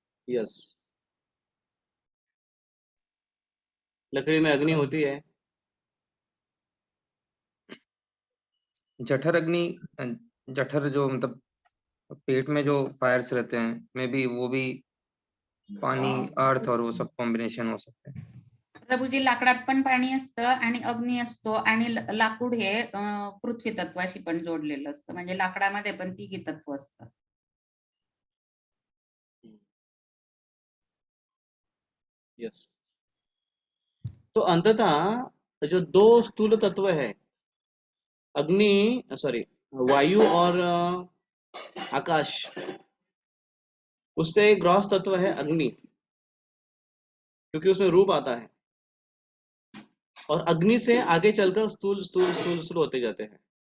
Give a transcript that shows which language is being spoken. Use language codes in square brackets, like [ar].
[hi] Yes, लकड़ी में अग्नि होती है। जठर अग्नि, जठर जो मतलब पेट में जो फायर्स रहते हैं, [en] maybe [hi] वो भी पानी, अर्थ और वो सब कॉम्बिनेशन हो सकते हैं। [mr] प्रभूजी, लाकडात पण पाणी असतं आणि अग्नी असतो, आणि लाकूड हे पृथ्वी तत्वाशी पण जोडलेलं असतं, म्हणजे लाकडामध्ये पण तिघी तत्व असतात. [en] Yes. [hi] तो अंततः जो दो स्थूल तत्व है, अग्नि, सॉरी, वायु और आकाश, उससे ग्रॉस तत्व है अग्नि, क्योंकि उसमें रूप आता है, और अग्नि से आगे चलकर स्थूल स्थूल स्थूल स्थूल होते जाते हैं।